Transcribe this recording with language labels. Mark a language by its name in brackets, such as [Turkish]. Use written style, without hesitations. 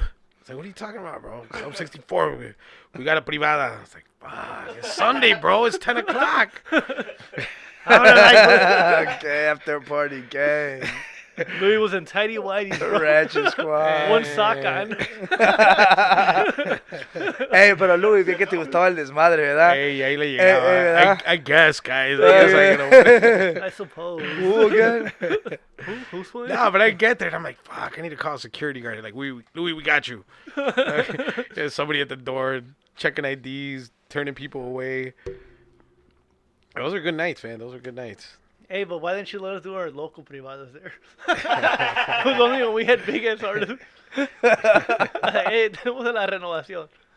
[English] I was like, what are you talking about, bro? Club 64. We got a privada. I was like, fuck, it's Sunday, bro. It's 10 o'clock. Okay, after party gang. Louis was in tidy whities, bro. Ratchet Squad. One sock on. [Spanish] Hey, pero Louis, bien que te gustaba el desmadre, ¿verdad? Hey, ahí le llegaba. ¿verdad? [English] I guess, guys. I guess I suppose. Who again? Who's playing? No, but I get there and I'm like, fuck, I need to call a security guard. They're like, Louis, we got you. There's somebody at the door checking IDs, turning people away. Those are good nights, man. Those are good nights. Hey, but why didn't you let us do our local privadas there? It was only when we had big ass artists. [Spanish] Hey, tenemos la renovación.